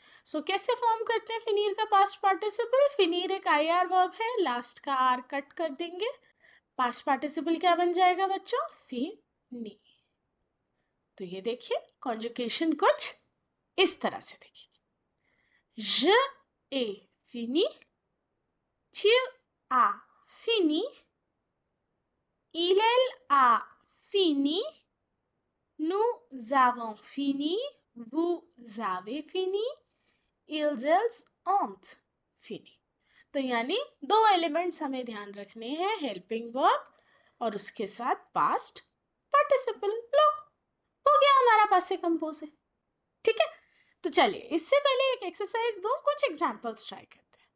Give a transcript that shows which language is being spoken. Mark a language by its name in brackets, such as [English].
[Hindi] सो कैसे फॉर्म करते हैं फिनीर का पास्ट पार्टिसिपल? फिनीर एक आईआर वर्ब है, लास्ट का आर कट कर देंगे, पास्ट पार्टिसिपल क्या बन जाएगा बच्चों? फिनी। तो ये देखिए कॉन्जुगेशन कुछ इस तरह से देखिए। [French] Je ai fini, tu as fini, elle a fini, nous avons fini, vous avez fini, ils, elles ont fini। [Hindi] तो यानी दो एलिमेंट्स हमें ध्यान रखने हैं, हेल्पिंग वर्ब और उसके साथ पास्ट पार्टिसिपल। लो, हो गया हमारा पासे कंपोज है। ठीक है, तो चलिए इससे पहले एक एक्सरसाइज दो, कुछ एग्जांपल्स ट्राई करते हैं।